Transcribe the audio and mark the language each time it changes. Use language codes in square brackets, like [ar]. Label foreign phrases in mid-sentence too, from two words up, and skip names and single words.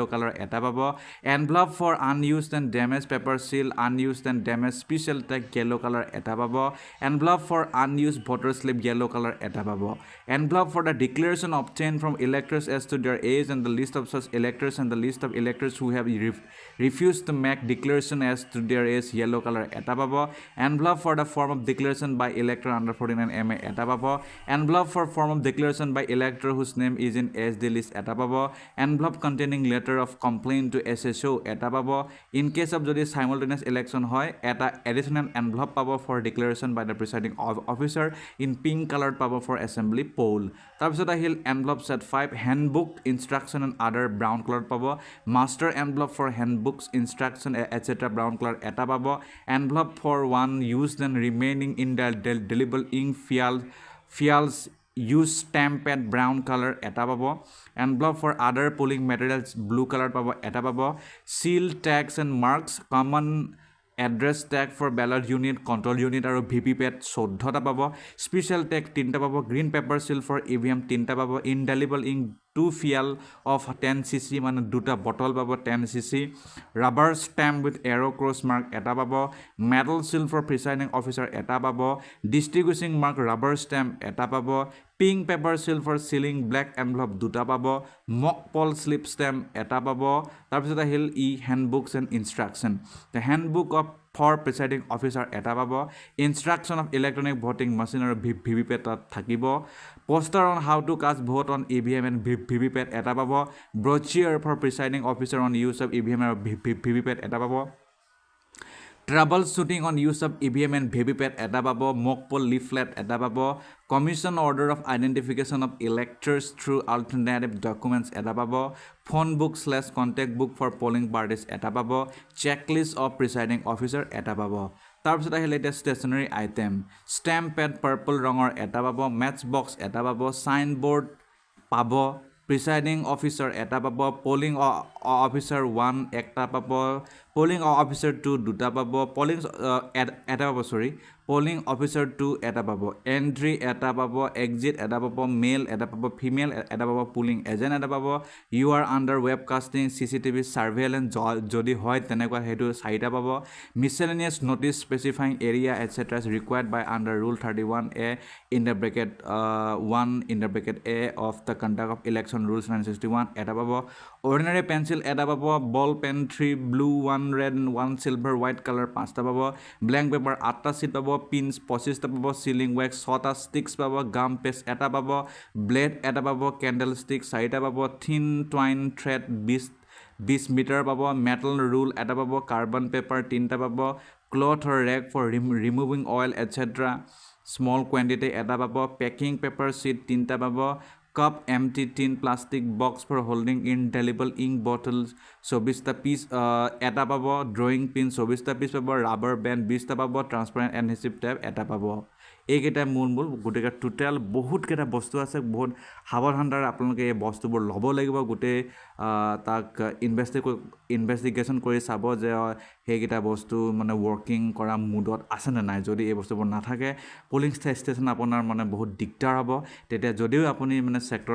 [en] color [as] এটা পাব [en] envelope for unused and damaged paper seal unused and damaged special tag yellow color [as] এটা পাব [en] envelope for unused voter slip yellow color [as] এটা পাব [en] envelope for the declaration obtained from electors as to their age and the list of such electors and the list of electors who have refused to make declaration as to their age yellow color [as] এটা পাব [en] envelope for the form of declaration by elector under 49 MA [as] এটা পাব [en] envelope for form of declaration by elector whose name is in SD list [as] এটা পাব [en] envelope containing letter of complaint to SSO [as] এটা পাব [en] in case of jodi simultaneous election [as] হয় এটা [en] additional envelope pabo for declaration by the presiding officer in pink colored pabo for assembly poll [as] তাৰ পিছত আহিল [en] envelope set 5 handbook instruction and other brown colored pabo master envelope for handbooks instruction etc brown color [as] এটা পাব [en] envelope for one used and remaining indelible ink fials use stamp at brown color [as] এটা পাব [en] envelope for other polling materials blue color [as] পাব এটা পাব [en] seal tags and marks common address tag for ballot unit control unit aru VVPAT 14 [as] টা পাব [en] special tag 3 [as] টা পাব [en] green paper seal for EVM 3 [as] টা পাব [en] indelible ink 2 fial of 10cc [as] মানে দুটা [en] bottle pabo 10cc rubber stamp with arrow cross mark [as] এটা পাব [en] metal seal for presiding officer [as] এটা পাব [en] distinguishing mark rubber stamp [as] এটা পাব [en] pink paper seal for sealing black envelope [as] দুটা পাব [en] mock poll slip stamp [as] এটা পাব তাৰ পিছত আহিল [en] handbooks and instruction the handbook of for presiding officer [as] এটা পাব [en] instruction of electronic voting machine or VVPAT thakibo poster on how to cast vote on EVM and VVPAT [as] এটা পাব [en] brochure for presiding officer on use of EVM or VVPAT [as] এটা পাব [en] troubleshooting on use of EVM and VVPAT [as] এটা পাব [en] mock poll leaflet [as] এটা পাব [en] commission order of identification of electors through alternative documents [as] এটা পাব [en] phone book / contact book for polling parties [as] এটা পাব [en] checklist of presiding officer [as] এটা পাব তাৰ পিছত আহিলে এটা [en] stationery item stamp pad purple [as] ৰঙৰ এটা পাব [en] match box [as] এটা পাব [en] signboard pabo presiding officer [as] এটা পাব [en] polling officer 1 [as] একটা পাব [en] polling officer 2 [as] দুটা পাব [en] polling [as] এটা পাব [en] sorry polling officer 2 [as] এটা পাব [en] entry [as] এটা পাব [en] exit [as] এটা পাব [en] male [as] এটা পাব [en] female [as] এটা পাব [en] polling agent [as] এটা পাব [en] you are under webcasting CCTV surveillance [as] যদি হয় তেনেকুৱা হেতু 4টা পাব [en] miscellaneous notice specifying area etc is required by under rule 31A in the bracket 1 in the bracket A of the conduct of election rules 961 [as] এটা পাব [en] ordinary pencil [as] এটা পাব [en] ball pen 3 blue 1 red and 1 silver white color [as] 5টা পাব [en] blank paper 8ta sheet pabo pins 25 [as] টা পাব [en] sealing wax 6ta sticks pabo gum paste [as] এটা পাব [en] blade [as] এটা পাব [en] candlestick [as] 4টা পাব [en] thin twine thread 20 meter pabo metal rule [as] এটা পাব [en] carbon paper [as] 3টা পাব [en] cloth or rag for removing oil etc small quantity [as] এটা পাব [en] packing paper sheet [as] 3টা পাব [en] cup empty tin plastic box for holding indelible ink bottles 24 piece [as] এটা পাব [en] drawing pin 24 [as] piece pabo [en] rubber band [as] 20 টা পাব [en] transparent adhesive tape [as] এটা পাব এইকেইটা মূল গোটেই টোটাল বহুত কেইটা বস্তু আছে বহুত সাৱধানতাৰে আপোনালোকে এই বস্তুবোৰ ল'ব লাগিব গোটেই তাক ইনভেষ্টিগেশ্যন কৰি চাব যে সেইকেইটা বস্তু মানে ৱৰ্কিং কৰা মুডত আছে নে নাই যদি এই বস্তুবোৰ নাথাকে পলিং ষ্টেচন আপোনাৰ মানে বহুত দিগদাৰ হ'ব তেতিয়া যদিও আপুনি মানে ছেক্টৰ